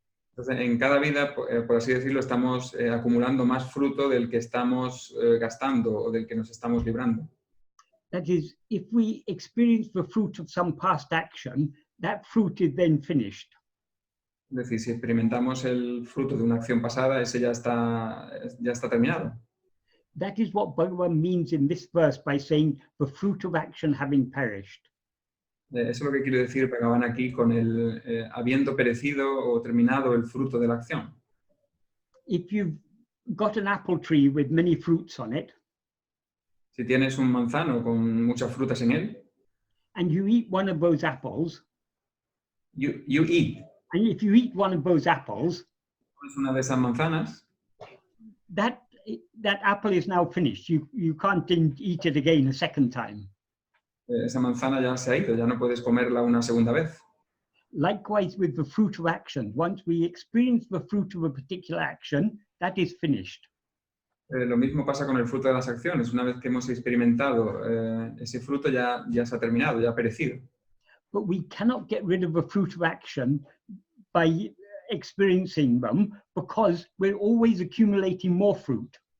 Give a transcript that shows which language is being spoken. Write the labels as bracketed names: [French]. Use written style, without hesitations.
[Spanish] Entonces, en cada vida, por así decirlo, estamos acumulando más fruto del que estamos gastando o del que nos estamos librando. [English] That is, if we experience the fruit of some past action, that fruit is then finished. [Spanish] Es decir, si experimentamos el fruto de una acción pasada, ese ya está terminado. [English] That is what Bhagavan means in this verse by saying the fruit of action having perished. [Spanish] Eso es lo que quiero decir Bhagavan aquí con el habiendo perecido o terminado el fruto de la acción. [English] If you've got an apple tree with many fruits on it, [Spanish] Si tienes un manzano con muchas frutas en él, [English] and you eat one of those apples, you eat. and if you eat one of those apples, [Spanish] Es una de esas manzanas, [English] that apple is now finished. You can't eat it again a second time. [Spanish] Esa manzana ya se ha ido, ya no puedes comerla una segunda vez. [English] Likewise with the fruit of action. Once we experience the fruit of a particular action, that is finished. [Spanish] Lo mismo pasa con el fruto de las acciones. Una vez que hemos experimentado ese fruto ya se ha terminado, ya ha perecido. [English] But we cannot get rid of the fruit of action by experiencing them because we're always accumulating more fruit.